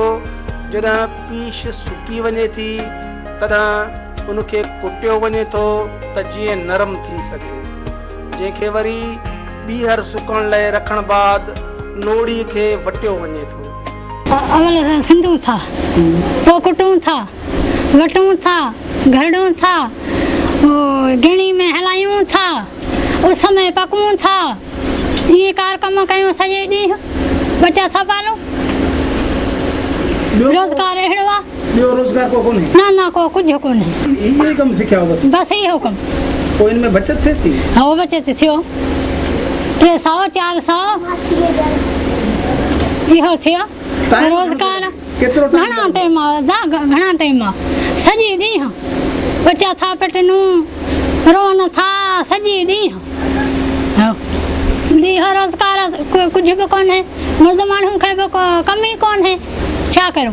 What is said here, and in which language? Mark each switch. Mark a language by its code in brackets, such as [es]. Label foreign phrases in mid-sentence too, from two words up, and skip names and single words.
[sd] जॾहिं पीश सुकी वञे थी तॾहिं उनखे कुटियो वञे थो त जीअं नरम थी सघे, जंहिंखे वरी ॿीहर सुकण लाइ रखण बाद नोड़ी खे वटियो वञे थो। अवल सिंधूं था पोइ कुटूं था वटूं था घड़ूं था गिणी में हलायूं था उस में पकूं था ये कार कम कयूं सॼे ॾींहुं बच्चा था पालूं। रोजगार अहिड़ो आहे ॿियो रोजगार को कोन्हे? ना ना को कुझु कोन्हे, इहो ई कमु सिखिया बस इहो कमु। पोइ इनमें बचत थिए थी? हाँ बचत थियो 300 400 इहो थियो रोजगार। घणा टाइम सॼे ॾींहुं बच्चा था पटनूं रोन था सॼे ॾींहुं ॾींहुं रोजगार कुझु बि कोन्हे, मर्द माण्हू खे बि कम ई कोन्हे, छा करूं?